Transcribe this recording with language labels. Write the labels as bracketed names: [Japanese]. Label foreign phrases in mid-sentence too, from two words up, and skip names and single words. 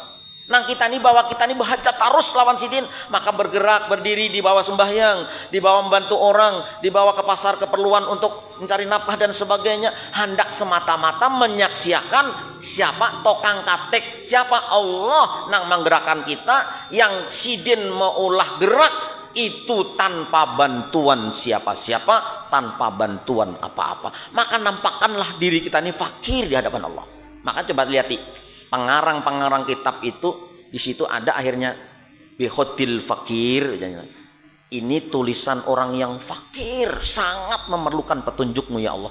[Indonesian] Nang kita ini bawa kita ini berhajat terus lawan sidin, maka bergerak berdiri di bawah sembahyang, di bawah membantu orang, dibawa ke pasar keperluan untuk mencari nafkah dan sebagainya, hendak semata-mata menyaksikan siapa tukang katek, siapa Allah nang menggerakkan kita, yang sidin meulah gerak itu tanpa bantuan siapa-siapa, tanpa bantuan apa-apa. Maka nampakkanlah diri kita ini fakir di hadapan Allah. Maka coba lihat pengarang-pengarang kitab itu, di situ ada akhirnya [Arabic] بخط الفقير, [Indonesian] Ini tulisan orang yang fakir, sangat memerlukan petunjukmu ya Allah.